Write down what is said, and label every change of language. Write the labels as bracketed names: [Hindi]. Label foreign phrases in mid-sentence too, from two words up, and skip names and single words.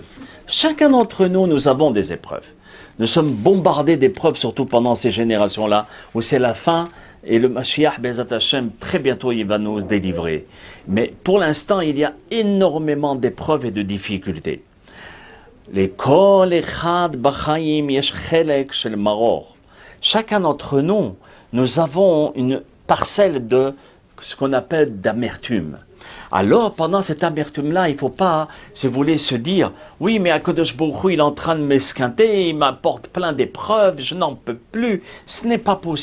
[French] Chacun d'entre nous, nous avons des épreuves. Nous sommes bombardés d'épreuves, surtout pendant ces générations-là, où c'est la fin, et le Mashiach, [Hebrew] בעזרת השם, [French] très bientôt, il va nous délivrer. Mais pour l'instant, il y a énormément d'épreuves et de difficultés. [Hebrew] לכל אחד בחיים יש חלק של מרור. [French] Chacun d'entre nous, nous avons une parcelle de ce qu'on appelle d'amertume. Alors, pendant cette amertume-là, il ne faut pas, si vous voulez, se dire « Oui, mais Akadosh Baruch Hu, il est en train de m'esquinter, il m'apporte plein d'épreuves, je n'en peux plus, ce n'est pas possible.